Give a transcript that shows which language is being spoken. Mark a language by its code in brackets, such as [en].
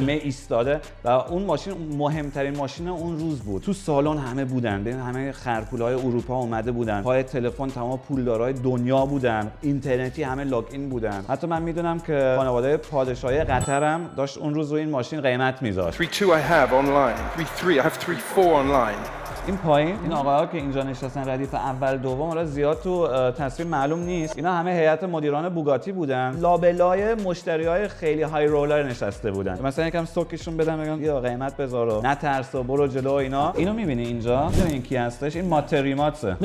[fa] همه ایستاده و اون ماشین مهمترین ماشین اون روز بود. تو سالن همه بودن، ببین همه خرپولای اروپا اومده بودن، پای تلفن تمام پولدارای دنیا بودن، اینترنتی همه لاگ این بودن. حتی من میدونم که خانواده پادشاهی قطر هم داشت اون روز رو این ماشین قیمت میذاشت. [en] 3.2 I have online, 3.3 I have 3.4 online. [fa] این پایین این آقاها که اینجا نشستن ردیف اول دوم، حالا زیاد تو تصویر معلوم نیست، اینا همه هیئت مدیران بوگاتی بودن، لابلای مشتریای خیلی های رولر نشسته بودن. مثلا یکم سوکشون بدم بگم یا قیمت بذار و نترس و برو جلو اینا. اینو میبینی اینجا، میدونی این کی هستش؟ این ماتریماتسه.